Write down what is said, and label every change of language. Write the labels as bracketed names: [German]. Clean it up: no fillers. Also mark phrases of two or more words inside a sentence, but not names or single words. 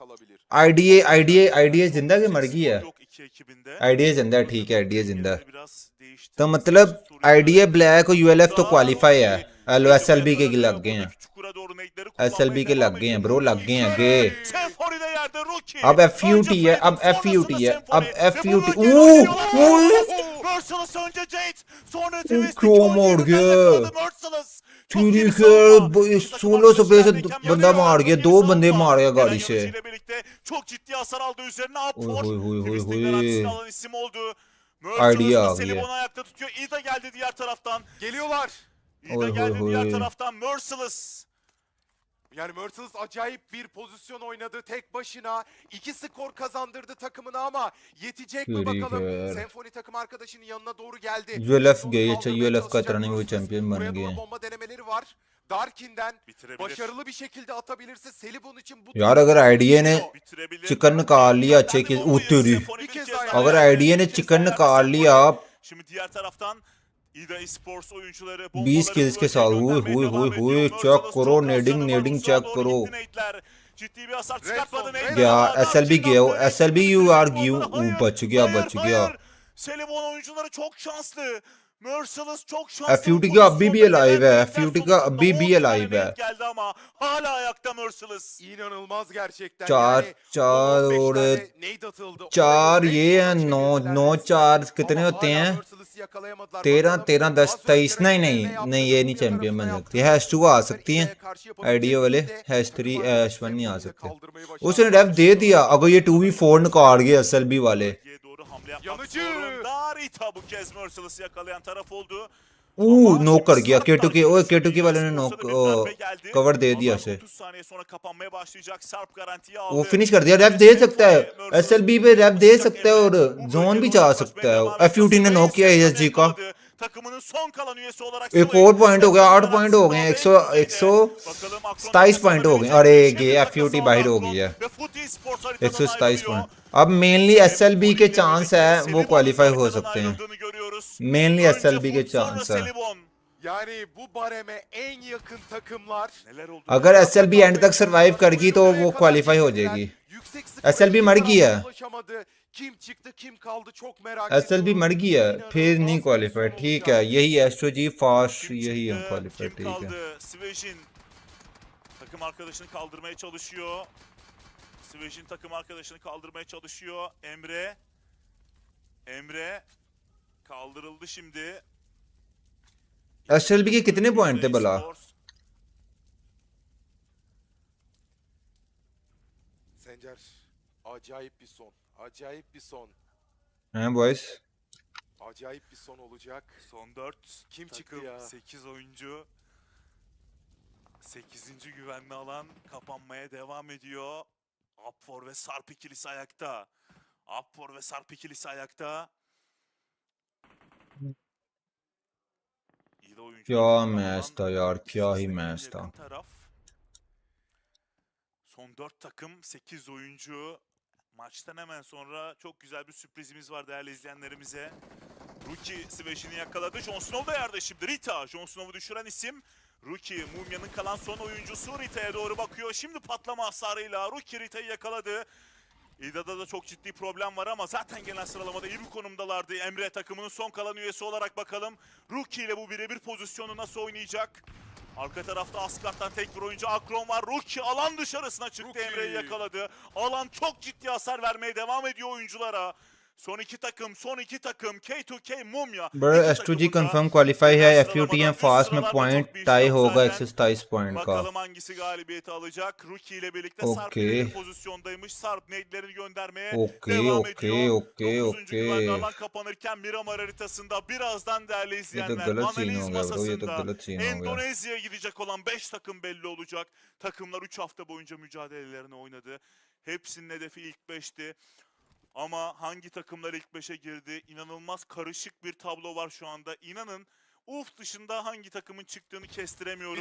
[Hindi] IDA जिंदा के मर गई है। IDA जिंदा है, ठीक है, IDA जिंदा। तो मतलब IDA ब्लैक और ULF तो क्वालिफाई है। SLB के लग गए हैं, SLB के लग गए हैं ब्रो, लग गए हैं गे। अब FUT है, अब FUT है, अब FUT। क्यों मार गया? ठीक है, 16 पे से बंदा मार गया, 2 बंदे मार गया गाड़ी से। [Turkish] Çok ciddi hasar aldı üzerine. Oy. isim oldu. [Hindi] Idea आ गया। [Turkish] Selibon ayakta tutuyor. İda geldi diğer taraftan. Geliyorlar. İda geldi diğer taraftan. Merciless. Yani Merciless acayip bir pozisyon oynadı tek başına. 2 skor kazandırdı takımına ama yetecek mi bakalım? Senfoni takım arkadaşının yanına doğru geldi. [Hindi] ULF गई, अच्छा ULF का तरह नहीं, वो चैंपियन बन [Turkish] Buraya [Hindi] गए। [Turkish] doğru bomba denemeleri var. Darkin'den başarılı bir şekilde atabilirse Selibon için bu [Hindi] यार अगर IDA ने चिकन निकाल लिया अच्छे की तेरी, अगर IDA ने चिकन निकाल लिया [Turkish] Şimdi diğer taraftan İda Esports oyuncuları [Hindi] 20 kills के साथ, हुई चेक करो, नेडिंग चेक करो। [Turkish] ciddi bir hasar çıkartmadı. [Hindi] गया SLB गया, SLB [English] you are give, [Hindi] बच गया। [Turkish] Selibon oyuncuları çok şanslı. Merciless çok şanslı. [Hindi] FUT का अभी भी अलाइव है, FUT का अभी भी अलाइव है। [Turkish] Geldi ama hala ayakta Merciless. inanılmaz gerçekten. [Hindi] 4 और 4 ये है, 9 4 कितने होते हैं? 13 13 10 23। नहीं ये नहीं चैंपियन बन सकती। #2 आ सकती हैं आइडिया वाले, #3 #1 नहीं आ सकते। उसने रेफ दे दिया, अगर ये 2v4 निकाल गए SLB वाले। [Turkish] Bu kez Merciless yakalayan taraf oldu. [Hindi] नॉक कर गया K2K वाले ने नॉक कवर दे दिया उसे। [Turkish] 30 saniye sonra kapanmaya başlayacak. Sarp garantiyi aldı. [Hindi] वो फिनिश कर दिया, रैप दे सकता है SLB पे, रैप दे सकता है और जोन भी जा सकता है। FUT ने नॉक किया ASG का। [Turkish] Takımının son kalan üyesi olarak [Hindi] एक और पॉइंट हो गया, 8 पॉइंट हो गए, 127 पॉइंट हो गए। अरे ये FUT बाहर हो गई है, 127 पॉइंट। अब मेनली SLB के चांस है, वो क्वालिफाई हो सकते हैं। मेनली SLB के चांस है। [Turkish] Yani bu bareme en yakın takımlar. Neler oldu? [Hindi] अगर SLB एंड तक सरवाइव करगी तो वो क्वालिफाई हो जाएगी. SLB मर गई है. [Turkish] Kim çıktı, kim kaldı çok merak [Hindi] SLB [Turkish] ediyorum. [Hindi] मर गई है. फिर नहीं क्वालिफाई. ठीक है. यही एस्ट्रोजी फास्ट [Turkish] Kim [Hindi] यही हम [Turkish] çıktı? [Hindi] क्वालिफाई. [Turkish] Kim [Hindi] ठीक है. [Turkish] kaldı? Svejin takım arkadaşını kaldırmaya çalışıyor. Svejin takım arkadaşını kaldırmaya çalışıyor. Emre kaldırıldı şimdi. SLB के कितने पॉइंट थे भला? Sencer, acayip bir son. Acayip bir son. [Hindi] हैं boys? [Turkish] Acayip bir son olacak. Son 4. Kim çıktı takım, ya? 8 oyuncu. 8. güvenli alan kapanmaya devam ediyor. Upfor ve Sarp ikilisi ayakta. Upfor ve Sarp ikilisi ayakta. İyi de oyuncu. [Hindi] क्या मैच था यार, क्या ही मैच था. [Turkish] Son 4 takım, 8 oyuncu. Maçtan hemen sonra çok güzel bir sürprizimiz var değerli izleyenlerimize. Rookie Svejin'i yakaladı. Jon Snow da yerde şimdi. Rita, Jon Snow'u düşüren isim. Rookie, Mumya'nın kalan son oyuncusu. Rita'ya doğru bakıyor. Şimdi patlama hasarıyla Rookie Rita'yı yakaladı. İda'da da çok ciddi problem var ama zaten genel sıralamada iyi bir konumdalardı. Emre takımının son kalan üyesi olarak bakalım. Rookie ile bu birebir pozisyonu nasıl oynayacak? Arka tarafta Asgard'dan tek bir oyuncu Akron var. Rookie alan dışarısına çıktı. Emre'yi yakaladı. Alan çok ciddi hasar vermeye devam ediyor oyunculara. Son iki takım K2K, Mumya. [Hindi] बड़ा एस्ट्रोजी [English] confirm qualify [Hindi] है. FUT एंड फास्ट में पॉइंट टाई होगा 127 पॉइंट का. [Turkish] Bakalım hangisi galibiyeti alacak. Rookie ile birlikte Sarp [Hindi] Okey. [Turkish] bir pozisyondaymış. Sarp nade'lerini göndermeye [Hindi] Okey, [Turkish] devam [Hindi] okey, [Turkish] ediyor. [Hindi] okey, [Turkish] 9. güvenli [Hindi] okey. [Turkish] alan kapanırken Miramar haritasında birazdan değerli [Hindi] ये तो [Turkish] izleyenler [Hindi] गलत सीन [Turkish] analiz [Hindi] हो गया ब्रो, ये तो [Turkish] masasında [Hindi] गलत सीन हो गया. [Turkish] Endonezya'ya gidecek olan 5 takım belli olacak. Takımlar 3 hafta boyunca mücadelelerini oynadı. Hepsinin hedefi ilk 5'ti. Ama hangi takımlar ilk 5'e girdi? İnanılmaz karışık bir tablo var şu anda. İnanın UF dışında hangi takımın çıktığını kestiremiyorum.